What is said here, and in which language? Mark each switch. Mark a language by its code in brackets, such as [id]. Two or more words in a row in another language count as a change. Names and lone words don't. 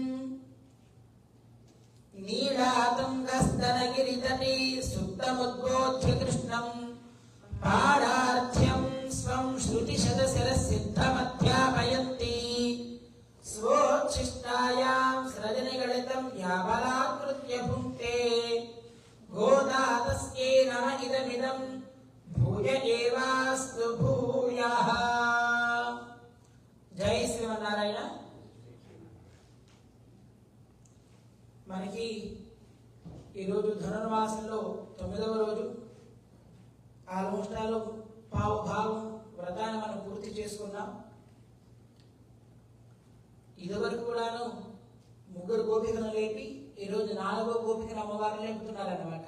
[sa] नीलातुङ्गस्तनगिरितटे सुप्तमुद्बोध्य कृष्णं पारार्थ्यं स्वं श्रुतिशतशिरसिद्धमध्यापयन्ति स्वोच्छिष्टायां सृजनिगलितं याबलाकृत्य भुङ्क्ते गोदा तस्यै नम इदमिदं भूय एवास्तु भूयः। जय श्रीमन्नारायण। [te] మనకి ఈరోజు ధనుర్మాసంలో 9వ రోజు. ఆల్మోస్ట్ పావు భాగం వ్రతాన్ని మనం పూర్తి చేసుకున్నాం. ఇదివరకు కూడాను 3 గోపికలను లేపి ఈరోజు 4వ గోపికను అమ్మవారు లేపుతున్నారన్నమాట.